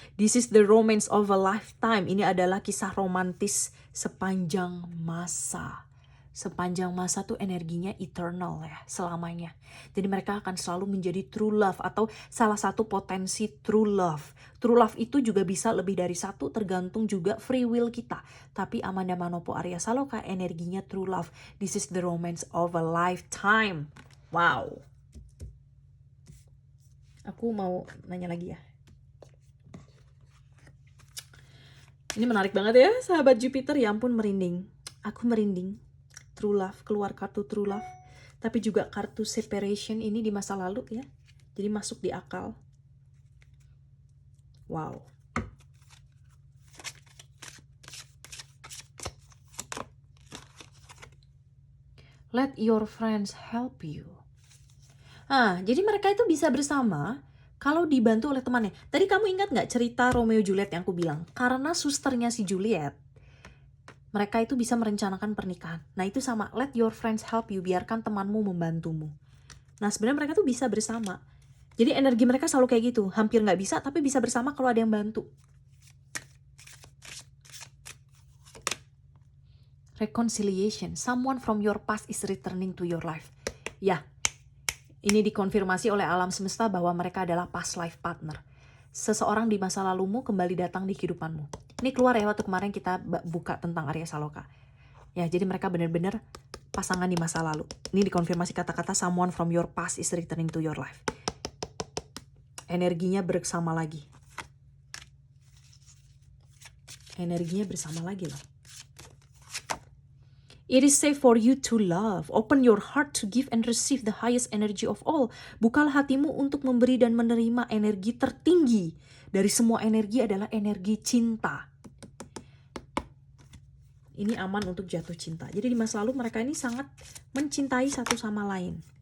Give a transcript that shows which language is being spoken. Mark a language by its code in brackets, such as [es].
[en] This is the romance of a lifetime. [id] Ini adalah kisah romantis sepanjang masa. Sepanjang masa tuh energinya eternal ya, selamanya. Jadi mereka akan selalu menjadi true love atau salah satu potensi true love. True love itu juga bisa lebih dari satu, tergantung juga free will kita. Tapi Amanda Manopo Arya Saloka energinya true love. [en] This is the romance of a lifetime. Wow. [id] Aku mau nanya lagi ya. Ini menarik banget ya, sahabat Jupiter. Ya ampun, merinding. Aku merinding. True love, keluar kartu true love. Tapi juga kartu separation ini di masa lalu ya. Jadi masuk di akal. Wow. [en] Let your friends help you. [id] Jadi mereka itu bisa bersama kalau dibantu oleh temannya. Tadi kamu ingat gak cerita Romeo Juliet yang aku bilang? Karena susternya si Juliet Mereka itu bisa merencanakan pernikahan. Nah itu sama, [en] let your friends help you, [id] biarkan temanmu membantumu. Nah sebenarnya mereka tuh bisa bersama. Jadi energi mereka selalu kayak gitu, hampir nggak bisa tapi bisa bersama kalau ada yang bantu. [en] Reconciliation, someone from your past is returning to your life. [id] Ya, ini dikonfirmasi oleh alam semesta bahwa mereka adalah past life partner. Seseorang di masa lalumu kembali datang di kehidupanmu. Ini keluar ya waktu kemarin kita buka tentang Arya Saloka. Ya, jadi mereka benar-benar pasangan di masa lalu. Ini dikonfirmasi kata-kata [en] someone from your past is returning to your life. [id] Energinya bersama lagi. Energinya bersama lagi loh. [en] It is safe for you to love. Open your heart to give and receive the highest energy of all. [id] Bukalah hatimu untuk memberi dan menerima energi tertinggi. Dari semua energi adalah energi cinta. Ini aman untuk jatuh cinta. Jadi di masa lalu mereka ini sangat mencintai satu sama lain.